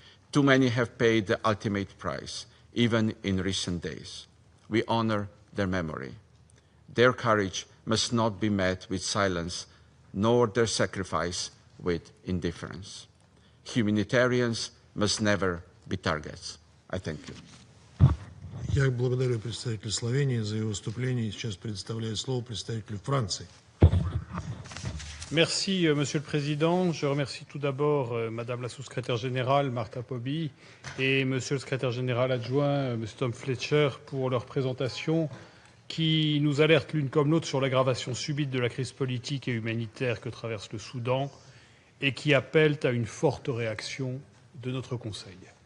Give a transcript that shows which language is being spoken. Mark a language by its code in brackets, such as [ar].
[en] Too many have paid the ultimate price, even in recent days. We honor their memory. Their courage must not be met with silence, nor their sacrifice with indifference. Humanitarians must never be targets. I thank you. [ru] Я благодарю представителя Словении за его выступление. Сейчас предоставляю слово представителю Франции. [fr] Merci, Monsieur le Président. Je remercie tout d'abord Madame la sous-secrétaire générale, Martha Pobby, et Monsieur le secrétaire général adjoint, Monsieur Tom Fletcher, pour leur présentation qui nous alerte l'une comme l'autre sur l'aggravation subite de la crise politique et humanitaire que traverse le Soudan et qui appellent à une forte réaction de notre Conseil.